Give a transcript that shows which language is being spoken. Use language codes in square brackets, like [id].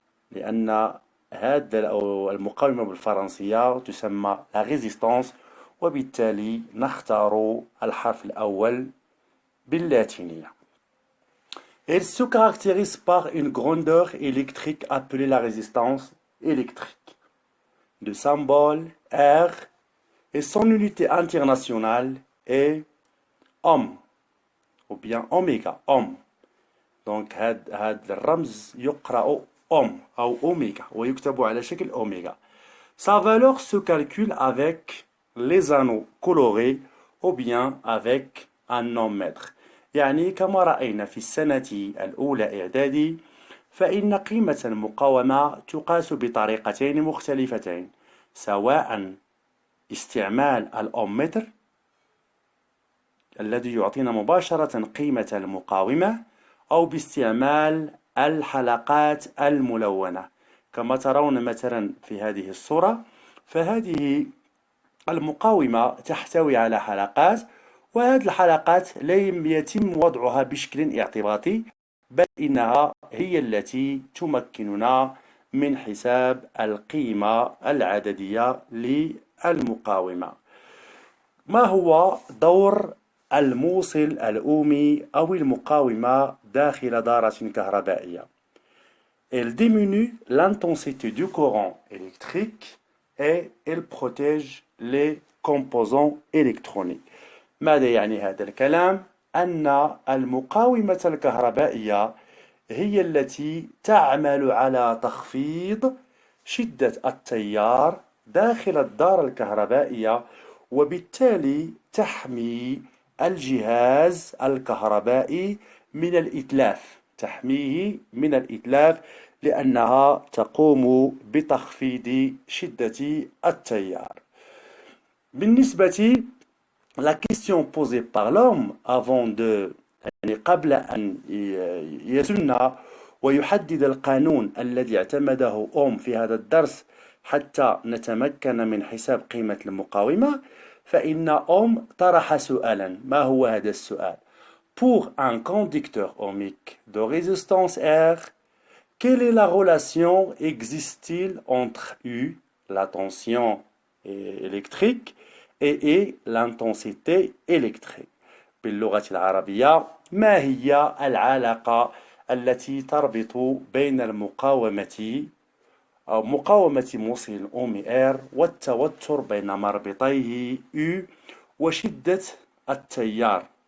[ar] لأن هذا المقاومة بالفرنسية تسمى la résistance وبالتالي نختار الحرف الأول باللاتينية. [fr] Elle se caractérise par une grandeur électrique appelée la résistance électrique. Le symbole R et son unité internationale est ohm ou bien oméga, ohm. [ar] Donc هذا الرمز يقرأ ohm أو أوميغا ويكتب على شكل أوميغا. [fr] Sa valeur se calcule avec les anneaux colorés ou bien avec un ohmmètre. [ar] يعني كما رأينا في السنة الأولى إعدادي فإن قيمة المقاومة تقاس بطريقتين مختلفتين، سواء استعمال الأومتر الذي يعطينا مباشرة قيمة المقاومة أو باستعمال الحلقات الملونة. كما ترون مثلا في هذه الصورة فهذه المقاومة تحتوي على حلقات، وهذه الحلقات لم يتم وضعها بشكل اعتباطي بل إنها هي التي تمكننا من حساب القيمة العددية للمقاومة. ما هو دور الموصل الأومي أو المقاومة داخل دارة كهربائية؟ [fr] Elle diminue l'intensité du courant électrique et elle protège les composants électroniques. [ar] ماذا يعني هذا الكلام؟ أن المقاومة الكهربائية هي التي تعمل على تخفيض شدة التيار داخل الدارة الكهربائية وبالتالي تحمي الجهاز الكهربائي من الإتلاف، تحميه من الإتلاف لأنها تقوم بتخفيض شدة التيار. بالنسبة [fr] la question posée par l'homme avant de [ar] قبل أن يسن ويحدد القانون الذي اعتمده أوم في هذا الدرس حتى نتمكن من حساب قيمة المقاومة، فإن أوم طرح سؤالا. ما هو هذا السؤال؟ [fr] Pour un conducteur ohmique de résistance R, quelle est la relation existe-t-il entre U, la tension électrique, et l'intensité électrique [ar] باللغة العربية ما هي العلاقة التي تربط بين المقاومة أو مقاومة موصل أومي R والتوتر بين مربطيه U وشدة التيار